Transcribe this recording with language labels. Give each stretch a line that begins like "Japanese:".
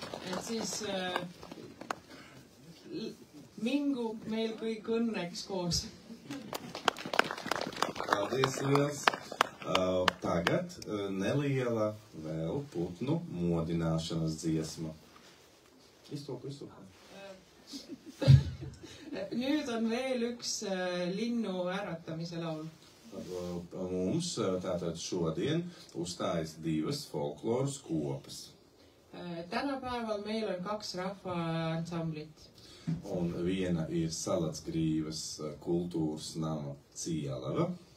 Estonian: Et siis mingu meil kõik õnneks koos.
Latvian: Paldies liels! Tagad neliela vēl putnu modināšanas dziesma. Iztulku.
Estonian: Nüüd on veel üks linnu äratamise laul.
Latvian: Mums tātad šodien uzstājas 2 folkloras kopas.
Estonian: Tänapäeval meil on 2 rahvaansamblit.
Latvian: Un viena ir Salatsgrīvas kultūras nama Cielava.